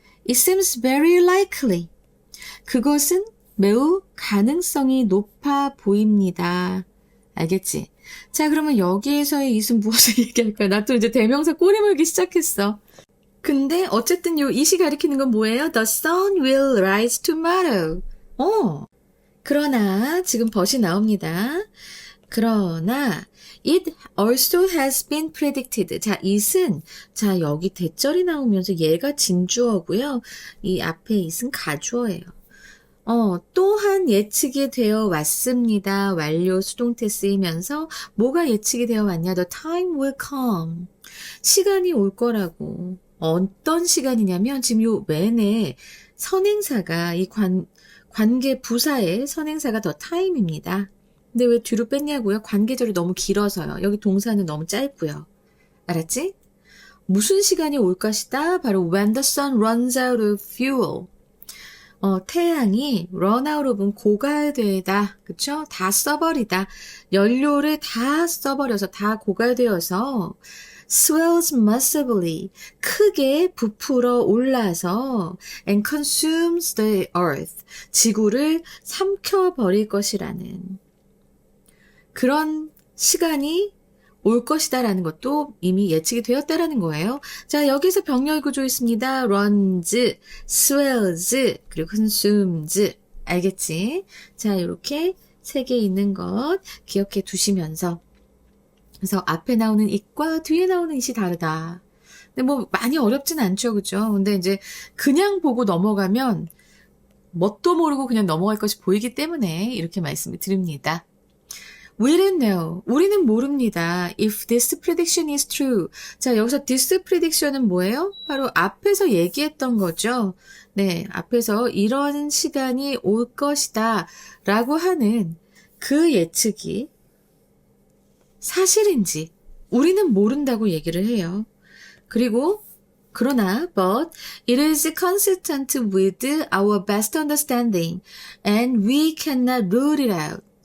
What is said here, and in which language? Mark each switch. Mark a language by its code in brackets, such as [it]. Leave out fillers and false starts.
[en] It seems very likely. [ko] 그것은 매우 가능성이 높아 보입니다. 알겠지? 자, 그러면 여기에서의 이은 무엇을 얘기할까요? 나 또 이제 대명사 꼬리 물기 시작했어. 근데 어쨌든 요 it이 가리키는 건 뭐예요? [en] The sun will rise tomorrow. [ko] 그러나 지금 벗이 나옵니다. 그러나 [en] it also has been predicted. [ko] 자, it은 자 여기 대절이 나오면서 얘가 진주어고요. 이 앞에 it은 가주어예요. 또한 예측이 되어 왔습니다. 완료 수동태 쓰이면서 뭐가 예측이 되어 왔냐? [en] The time will come. [ko] 시간이 올 거라고. 어떤 시간이냐면 지금 요 맨에 선행사가 이 관계 부사의 선행사가 the time입니다. 근데 왜 뒤로 뺐냐고요? 관계절이 너무 길어서요. 여기 동사는 너무 짧고요. 알았지? 무슨 시간이 올 것이다? 바로 [en] when the sun runs out of fuel. [ko] 태양이 [en] run out of [ko] 은 고갈되다. 그쵸? 다 써버리다. 연료를 다 써버려서 다 고갈되어서 [en] swells massively. [ko] 크게 부풀어 올라서 [en] and consumes the earth. [ko] 지구를 삼켜버릴 것이라는 그런 시간이 올 것이다라는 것도 이미 예측이 되었다라는 거예요. 자, 여기서 병렬 구조 있습니다. [en] runs, swells, 그리고 consumes. [ko] 알겠지? 자, 이렇게 세 개 있는 것 기억해 두시면서 그래서 앞에 나오는 it과 뒤에 나오는 it이 다르다. 근데 뭐 많이 어렵진 않죠. 그죠? 근데 이제 그냥 보고 넘어가면 뭣도 모르고 그냥 넘어갈 것이 보이기 때문에 이렇게 말씀을 드립니다. [en] We don't know. [ko] 우리는 모릅니다. [en] If this prediction is true. [ko] 자, 여기서 [en] this prediction [ko] 은 뭐예요? 바로 앞에서 얘기했던 거죠. 네, 앞에서 이런 시간이 올 것이다 라고 하는 그 예측이 사실인지 우리는 모른다고 얘기를 해요. 그리고 그러나 [en] but it is consistent with our best understanding and we cannot rule it out.